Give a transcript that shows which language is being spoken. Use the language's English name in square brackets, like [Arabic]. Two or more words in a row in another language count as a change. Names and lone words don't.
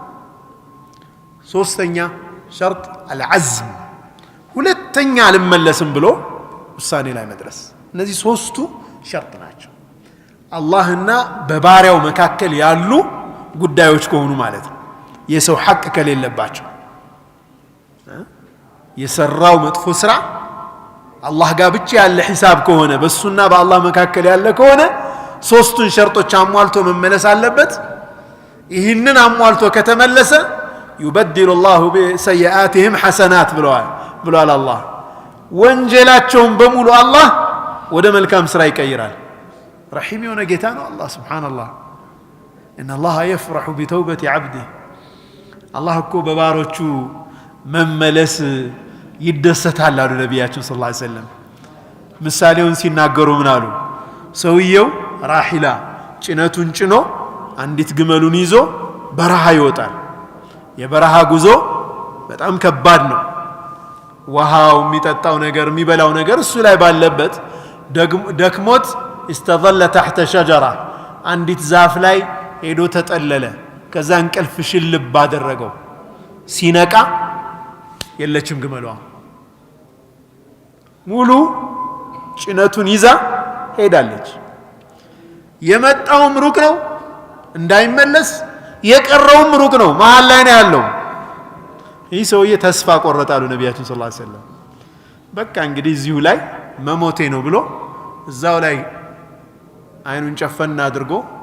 [Amharic] ሶስተኛ ሸርጥ አልዓዝም ሁለተኛ አልመለስም ብሎ ውሳኔ ላይ መድረስ እነዚህ ሶስቱ ሸርጥ ናቸው አላህና በባሪያው መካከል ያሉ ጉዳዮች ከሆኑ ማለት ነው የሰው ሐቅ ከሌለባቸው የሰራው መጥፎ ስራ አላህ ጋር ብቻ ያለ ሒሳብ ከሆነ በሱና በአላህ መካከል ያለ ከሆነ ሶስቱን ሸርጦች አሟልቶ መመለስ አለበት ይህንን አሟልቶ ከተመለሰ [Arabic] يبدل الله بسيئاتهم حسنات [Amharic] ብሏል አላህ ወንጀላቸውን በሙሉ አላህ ወደ መልካም ስራ ይቀይራል رحيم የሆነ ጌታ ነው አላህ Subhanallah ان [Arabic] الله يفرح بتوبة عبده [Amharic] አላህ እኮ በባሮቹ መመለስ ይደሰታል አሉ ነብያችን [Arabic] صلى الله عليه وسلم [Amharic] ምሳሌውን ሲናገሩ ምን አሉ ሰውየው ራሂላ ጭነቱን ጭኖ አንዲት ግመሉን ይዞ በረሃ ይወጣል የበረሃ ጉዞ በጣም ከባድ ነው ውሃው የሚጠጣው ነገር የሚበላው ነገር እሱ ላይ ባለበት ደክሞት [Arabic] استظل تحت شجرة [Amharic] አንዲት ዛፍ ላይ ሄዶ ተጠለለ ከዛ እንቅልፍ ሽልብ አደረገው ሲነቃ የለችም ግመሏ ሙሉ ጭነቱን ይዛ ሄዳለች የመጣውም ሩቅ ነው እንዳይመለስ የቀረውም ሩቅ ነው መሃል ላይ ነው ያለው ይህ ሰውዬ ተስፋ ቆረጣሉ ነብያችን [Arabic] صلى الله عليه وسلم [Amharic] በቃ እንግዲህ እዚሁ ላይ መሞቴ ነው ብሎ እዛው ላይ አይኑን ጨፈና አድርጎ